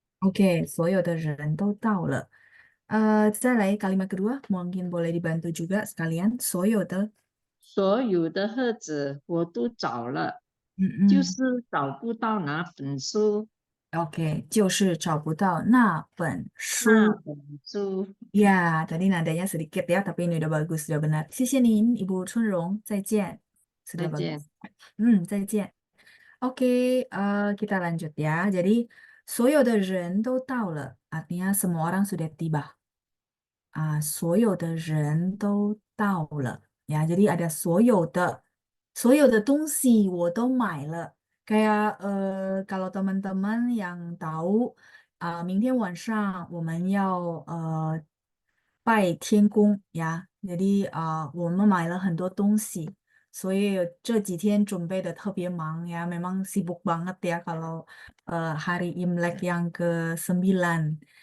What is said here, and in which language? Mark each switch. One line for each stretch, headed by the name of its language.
Chinese: Oke, 所有的人都到了. 再来
Indonesian: kalimat kedua, mungkin boleh dibantu juga sekalian.
Chinese: 所有的, 所有的盒子我都找了，就 mm-mm. 是找不到那本书， Oke, 就是找不到那本书. 那本书，
Indonesian: Ya, tadi nadanya sedikit ya, tapi ini udah bagus, sudah benar.
Chinese: 谢谢您,
Indonesian: Ibu Chunrong.
Chinese: 再见.
Indonesian: Sudah
Chinese: 再
Indonesian: bagus.
Chinese: 见。再见.
Indonesian: Oke, kita lanjut ya. Jadi,
Chinese: 所有的人都到了,
Indonesian: artinya semua orang sudah tiba.
Chinese: 所有的人都到了.
Indonesian: Ya, jadi ada
Chinese: 所有的东西我都买了.
Indonesian: Kayak kalau teman-teman yang tahu,
Chinese: 明天晚上我们要拜天公
Indonesian: ya. Jadi
Chinese: 我们买了很多东西，所以这几天准备的特别忙
Indonesian: ya. Memang sibuk banget ya kalau hari Imlek yang ke-9.